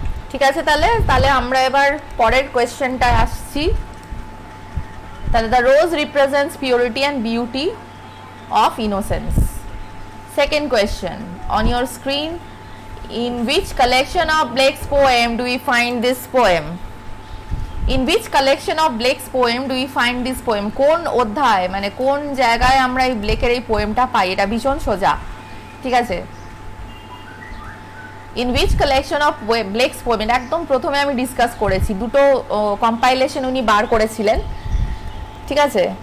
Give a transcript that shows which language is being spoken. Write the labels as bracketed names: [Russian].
[Bangla] ঠিক আছে, তাহলে তাহলে আমরা এবার পরের কোয়েশ্চেনটায় আসছি। [English] তাহলে the rose represents purity and beauty of innocence. Second question on your screen, in which collection of Blake's poem do we find this poem? In which collection of Blake's poem do we find this poem? [Bangla] কোন অধ্যায়, মানে কোন জায়গায় আমরা এই ব্লেকের এই পোয়েমটা পাই? এটা ভীষণ সোজা, ঠিক আছে। [English] in which collection of Blake's poem, [Bangla] একদম প্রথমে আমি ডিসকাস করেছি, দুটো কম্পাইলেশন উনি বার করেছিলেন, ঠিক আছে।